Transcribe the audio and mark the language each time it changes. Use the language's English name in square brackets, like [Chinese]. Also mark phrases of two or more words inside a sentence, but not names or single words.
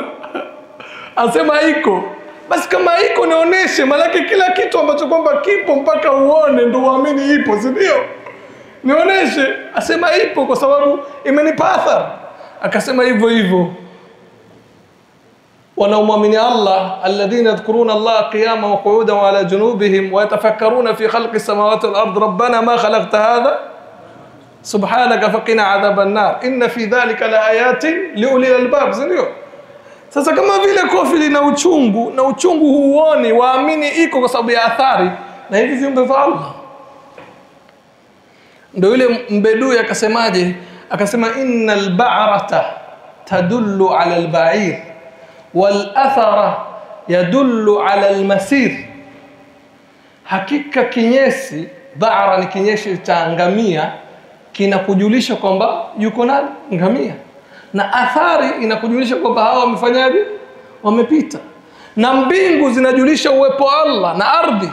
[Swahili] Asema iko. Basi kama iko nionyeshe, maana kila kitu ambacho kwamba kipo mpaka uone ndio uamini ipo, si ndio? Nionyeshe. Asema ipo kwa sababu imenipa athari. Akasema hivyo wanaomwamini Allah, [Arabic] الذين يذكرون الله قياما وقعودا وعلى جنوبهم ويتفكرون في خلق السماوات والأرض ربنا ما خلقت هذا سبحانك فقنا عذاب النار إن في ذلك لآيات لأولي الألباب. [Swahili] Ndio sasa kama vile kofi lina uchungu na uchungu huuoni, waamini iko kwa sababu ya athari, na hivi viumbe vya Allah Ndio yule mbedui akasemaje? [Arabic] Akasema إن البعرة تدل على البعير والأثر يدل على المسير. [Swahili] Hakika kinyesi, ba'ra ni kinyesi cha ngamia, kinakujulisha kwamba yuko nani? Ngamia. Na athari inakujulisha kwamba hao wamefanyaje? Wamepita. Na mbingu zinajulisha uwepo wa Allah na ardhi.